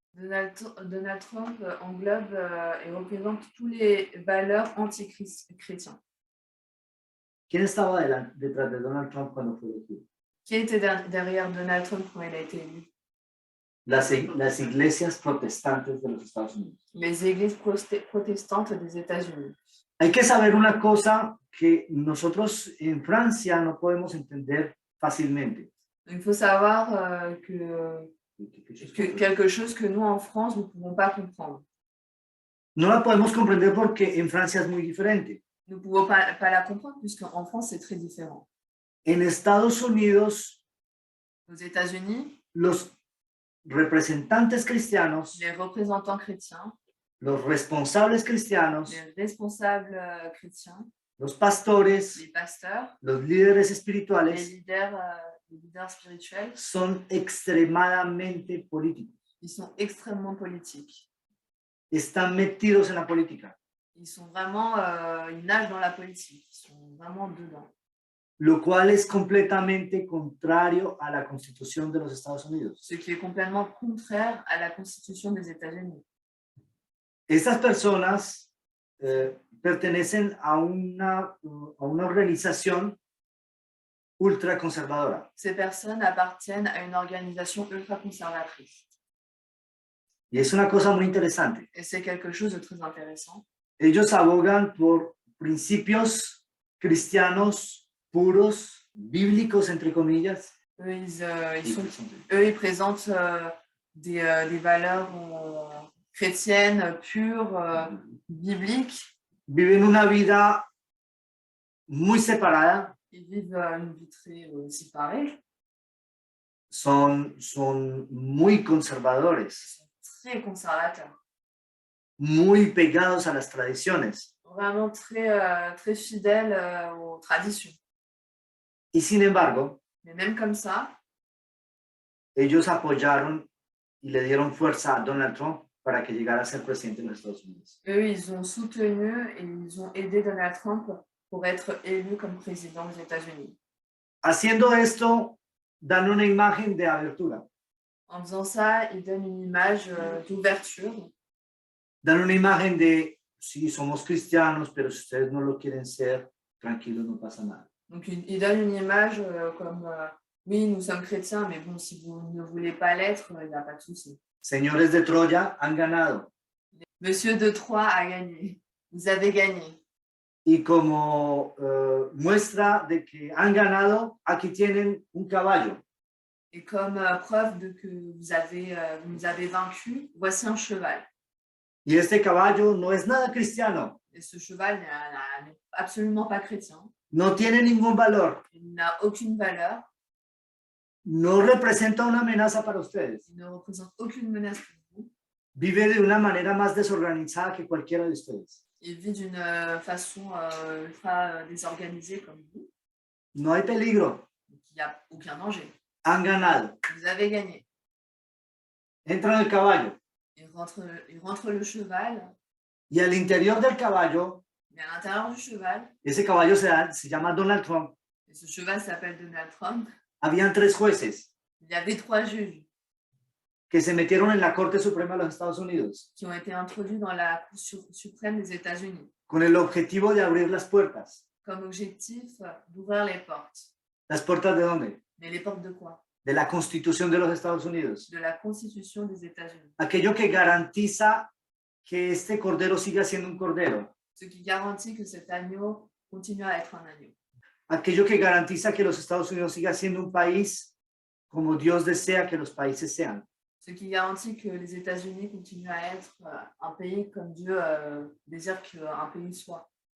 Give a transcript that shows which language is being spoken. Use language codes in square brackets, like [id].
[fr] Donald Trump englobe et représente tous les valeurs anti-chrétiens. [es] ¿Quién estaba detrás de Donald Trump cuando fue elegido? [fr] Qui était derrière Donald Trump quand il a été élu? [es] Las iglesias protestantes de los Estados Unidos. [fr] Les églises protestantes des États-Unis. [es] Hay que saber una cosa que nosotros en Francia no podemos entender fácilmente. [fr] Il faut savoir que quelque chose que nous, en France, nous ne pouvons pas comprendre. [es] No la podemos comprender porque en Francia es muy diferente. [fr] Nous ne pouvons pas la comprendre puisqu'en France, c'est très différent. [es] En Estados Unidos, [fr] Aux États-Unis, [es] los representantes cristianos, [fr] les représentants chrétiens, [es] los responsables cristianos, [fr] les responsables chrétiens, [es] los pastores, [fr] les pasteurs, [es] los líderes [fr] les [es] espirituales [fr] leaders spirituels, [es] son extremadamente políticos. [fr] ils sont extrêmement politiques. [es] Están metidos en la política, [fr] Ils sont vraiment, ils nagent dans la politique, ils sont vraiment dedans. [es] lo cual es completamente contrario a la Constitución de los Estados Unidos. [fr] Ce qui est complètement contraire à la Constitution des États-Unis. [es] Estas personas pertenecen a una organización ultraconservadora. [fr] Ces personnes appartiennent à une organisation ultra-conservatrice. [es] Y es una cosa muy interesante. [fr] Et c'est quelque chose de très intéressant. [es] Ellos abogan por principios cristianos puros, bíblicos, entre comillas. [fr] Ils présentent des valeurs chrétiennes, pures, bibliques. [es] Viven una vida muy separada. [fr] Ils vivent une vie très séparée. [es] Son muy conservadores. [fr] Très conservateurs. [es] Muy pegados a las tradiciones. [fr] Vraiment très fidèles aux traditions. [es] Y sin embargo, [fr] Mais même comme ça, [es] ellos apoyaron y le dieron fuerza a Donald Trump para que llegara a ser presidente de los Estados Unidos. [fr] eux, ils ont soutenu et ils ont aidé Donald Trump pour être élu comme président des États-Unis. [es] Haciendo esto, dan una imagen de abertura, [fr] En faisant ça, il donne une image d'ouverture. [es] dan una imagen de, sí, somos cristianos, pero si ustedes no lo quieren ser, tranquilos, no pasa nada. [fr] Donc, il donne une image comme oui, nous sommes chrétiens, mais bon, si vous ne voulez pas l'être, il n'y a pas de souci. [es] Señores de Troya han ganado. [fr] Monsieur de Troyes a gagné. Vous avez gagné. [es] Y como muestra de que han ganado, aquí tienen un caballo. [fr] Et comme preuve de que vous nous avez vaincus, voici un cheval. [es] Y este caballo no es nada cristiano, [fr] Et ce cheval n'est absolument pas chrétien. [es] no tiene ningún valor, [fr] Il n'a aucune valeur. [es] no representa una amenaza para ustedes. [fr] Il ne représente aucune menace pour vous. [es] Vive de una manera más desorganizada que cualquiera de ustedes. [fr] Il vit d'une façon ultra désorganisée comme vous. [es] No hay peligro, [fr] Donc, il n'y a aucun danger. [es] han ganado. [fr] Vous avez gagné. [es] Entra en el caballo [fr] Il rentre le cheval, [es] y al interior del caballo, [fr] mais à l'intérieur du cheval, [es] ese caballo se llama Donald Trump, [fr] et ce cheval s'appelle Donald Trump, [es] habían 3 jueces [fr] il y avait 3 juges [es] que se metieron en la Corte Suprema de los Estados Unidos [fr] qui ont été introduits dans la Cour suprême des États-Unis, [es] con el objetivo de abrir las puertas. [fr] comme objectif d'ouvrir les portes. [es] ¿Las puertas de dónde? [fr] Mais les portes de quoi? [es] De la Constitución de los Estados Unidos. [fr] De la Constitution des États-Unis. [es] Aquello que garantiza que este cordero siga siendo un cordero. [fr] Ce qui garantit que cet agneau continue à être un agneau. [es] Aquello que garantiza que los Estados Unidos siga siendo un país como Dios desea que los países sean. [fr] Ce qui garantit que les États-Unis continuent à être un pays comme Dieu désire qu'un pays soit.